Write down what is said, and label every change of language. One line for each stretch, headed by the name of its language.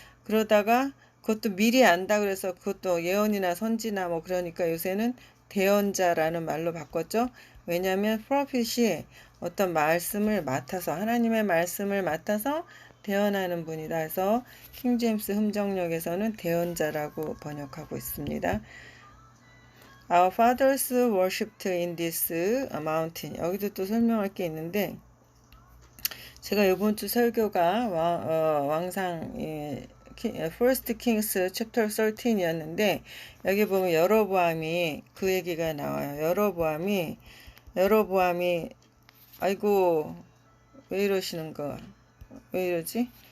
Korean: 그러다가 그것도 미리 안다 그래서 그것도 예언이나 선지나 그러니까 요새는 대언자라는 말로 바꿨죠. 왜냐하면 프로핏이 어떤 말씀을 맡아서 하나님의 말씀을 맡아서 대언하는 분이다 해서 킹제임스 흠정역에서는 대언자라고 번역하고 있습니다.
English: Our fathers worshipped in this mountain.
Korean: 여기도 또 설명할 게 있는데 제가 이번 주 설교가 왕상 First Kings chapter 13이었는데 여기 보면 여로보암이 그 얘기가 나와요. 여로보암이 아이고 왜 이러시는 거야? 왜 이러지?